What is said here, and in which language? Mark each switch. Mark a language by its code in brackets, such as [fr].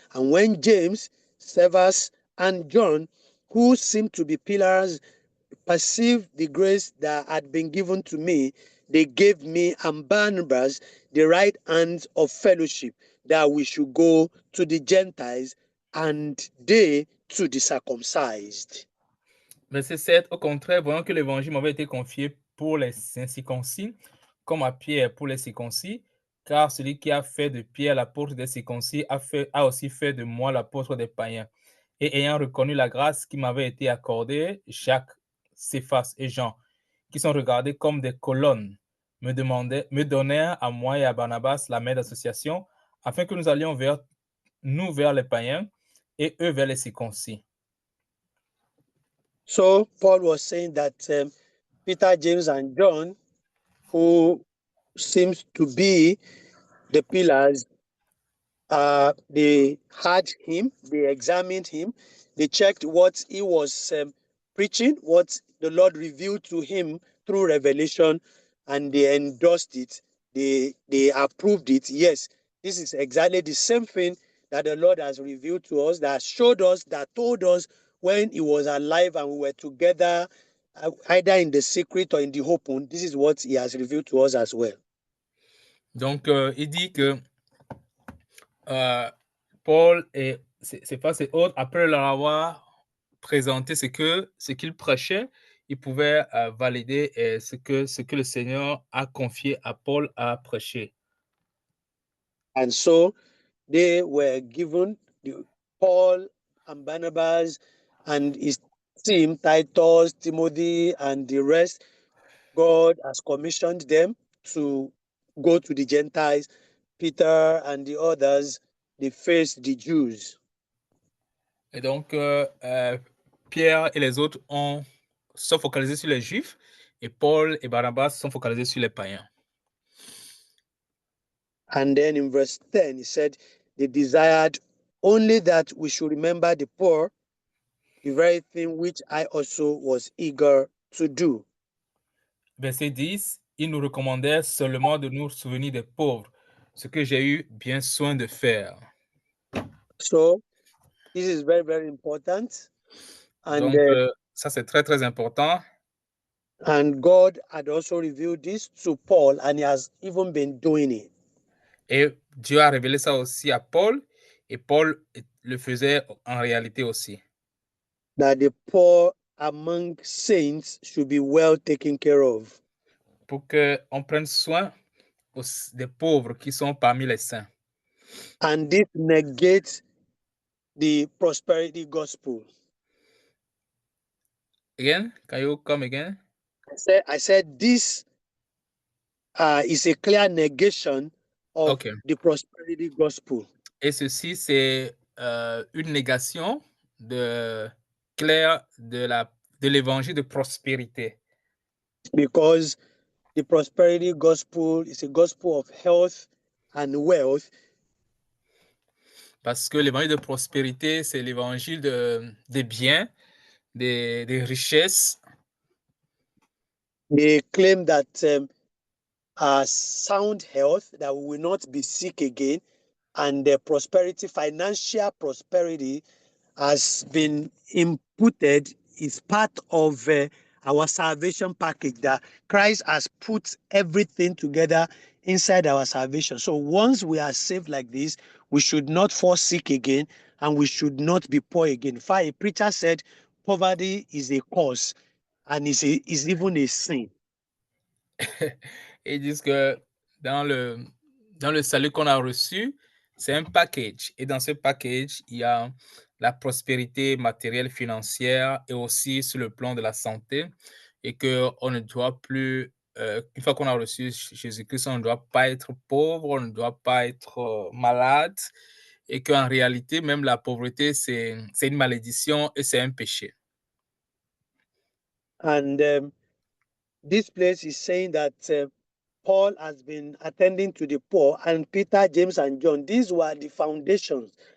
[en] And when James, Servus, and John, who seemed to be pillars, perceived the grace that had been given to me, they gave me and Barnabas the right hand of fellowship, that we should go to the Gentiles and they to the circumcised. [fr] Verset 7, au contraire, voyant que l'évangile m'avait été confié pour les incirconcis, comme à Pierre pour les circoncis, car celui qui a fait de Pierre l'apôtre des circoncis a aussi fait de moi l'apôtre des païens. Et ayant reconnu la grâce qui m'avait été accordée, Jacques, Céphas et Jean, qui sont regardés comme des colonnes, me donnèrent à moi et à Barnabas la main d'association, afin que nous allions vers les païens et eux vers les circoncis. [en] So Paul was saying that Peter, James, and John, who seems to be the pillars, they had him, they examined him, they checked what he was preaching, what the Lord revealed to him through revelation, and they endorsed it. They approved it. Yes, this is exactly the same thing that the Lord has revealed to us, that showed us, that told us when he was alive and we were together, either in the secret or in the open. This is what he has revealed to us as well. [fr] Donc, il dit que Paul et Céphas et autres, après leur avoir présenter ce qu'il prêchait, il pouvait valider ce que le Seigneur a confié à Paul à prêcher. [en] And so they were given, Paul and Barnabas and his team, Titus, Timothy, and the rest, God has commissioned them to go to the Gentiles. Peter and the others, they faced the Jews. [fr] Et donc, Pierre et les autres sont focalisés sur les Juifs et Paul et Barnabas sont focalisés sur les païens. [en] And then in verse 10, he said, they desired only that we should remember the poor, the very thing which I also was eager to do. [fr] Verset 10, ils nous recommandèrent seulement de nous souvenir des pauvres, ce que j'ai eu bien soin de faire. [en] So this is very, very important. And, [fr] Donc, ça c'est très, très important. [en] and God had also revealed this to Paul, and he has even been doing it. [fr] Et Dieu a révélé ça aussi à Paul, et Paul le faisait en réalité aussi. [en] That the poor among saints should be well taken care of. [fr] Pour qu'on prenne soin des pauvres qui sont parmi les saints. [en] And this negates the prosperity gospel. Again, can you come again? I said this is a clear negation of Okay. the prosperity gospel. [fr] Et ceci, c'est une négation claire de l'évangile de prospérité. [en] Because the prosperity gospel is a gospel of health and wealth. [fr] Parce que l'évangile de prospérité, c'est l'évangile des biens, des richesses. [en] They claim that sound health, that we will not be sick again, and the prosperity, financial prosperity, has been inputted, is part of our salvation package, that Christ has put everything together inside our salvation. So once we are saved like this, we should not fall sick again, and we should not be poor again. In fact, a preacher said poverty is a cause, and is even a sin. [fr] Et ils disent que dans le salut qu'on a reçu, c'est un package. Et dans ce package, il y a la prospérité matérielle, financière et aussi sur le plan de la santé. Et qu'on ne doit plus, une fois qu'on a reçu Jésus-Christ, on ne doit pas être pauvre, on ne doit pas être malade. Et qu'en réalité, même la pauvreté, c'est une malédiction et c'est un péché. [en] And this place is saying that Paul has been attending to the poor, and Peter, James, and John, these were the foundations.